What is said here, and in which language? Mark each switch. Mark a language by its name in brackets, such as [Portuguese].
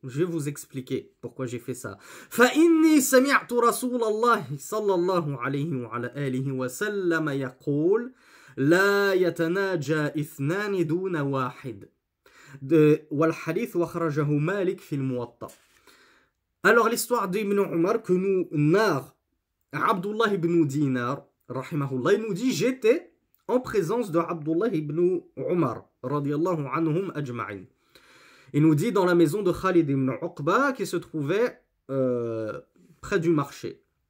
[French] Je vais vous expliquer pourquoi j'ai fait ça. [Arabic] فإني سمعت رسول الله صلى الله عليه وعلى آله وسلم يقول لا يتناجى 2 دون واحد. والحديث وخرجه مالك في الموطأ. [French] Alors l'histoire d'Ibn Umar que nous narre Abdullah ibn Dinar, rahimahullah, il nous dit j'étais en présence de Abdullah ibn Umar, radiyallahu anhum ajma'in. Il nous dit dans la maison de Khalid ibn Uqba qui se trouvait près du marché.